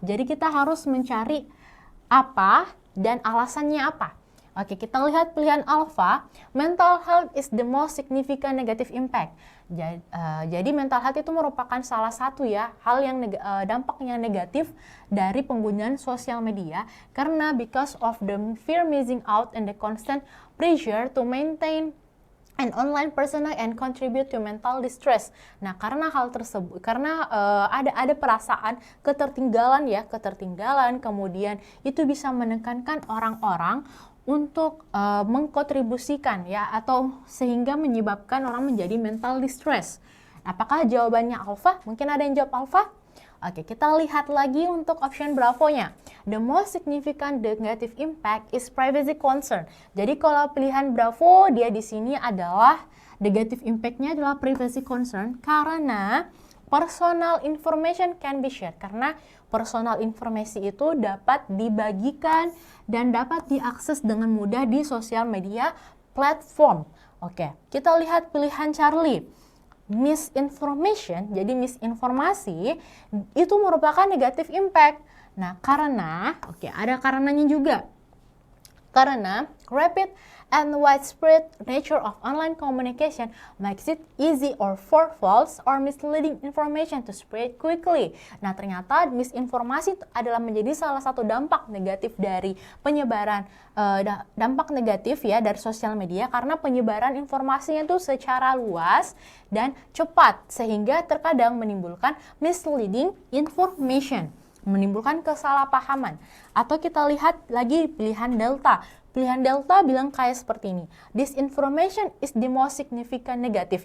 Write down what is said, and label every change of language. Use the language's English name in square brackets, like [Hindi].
[Indonesian] Jadi kita harus mencari apa dan alasannya apa. Oke, kita lihat pilihan alfa. [English] Mental health is the most significant negative impact. [Indonesian] Jadi mental health itu merupakan salah satu ya hal yang dampak yang negatif dari penggunaan sosial media, karena [English] because of the fear missing out and the constant pressure to maintain an online persona and contribute to mental distress. [Indonesian] Nah, karena hal tersebut, karena ada perasaan ketertinggalan, kemudian itu bisa menekankan orang-orang untuk mengkontribusikan ya, atau sehingga menyebabkan orang menjadi [English] mental distress. [Indonesian] Apakah jawabannya alfa? Mungkin ada yang jawab alfa? Oke, kita lihat lagi untuk option bravo-nya. [English] The most significant negative impact is privacy concern. [Indonesian] Jadi kalau pilihan bravo, dia di sini adalah negative impact-nya adalah privacy concern, karena [English] personal information can be shared, [Indonesian] karena personal informasi itu dapat dibagikan dan dapat diakses dengan mudah di sosial media platform. Oke, kita lihat pilihan Charlie. Misinformation, jadi misinformasi itu merupakan negative impact. Nah, karena, ada karenanya juga. Karena [English] rapid and widespread nature of online communication makes it easy or for false or misleading information to spread quickly. [Indonesian] Nah, ternyata misinformasi adalah menjadi salah satu dampak negatif dari penyebaran dampak negatif ya dari sosial media, karena penyebaran informasinya itu secara luas dan cepat sehingga terkadang menimbulkan [English] misleading information, [Indonesian] menimbulkan kesalahpahaman. Atau kita lihat lagi pilihan delta. Pilihan delta bilang kayak seperti ini. [English] Disinformation is the most significant negative.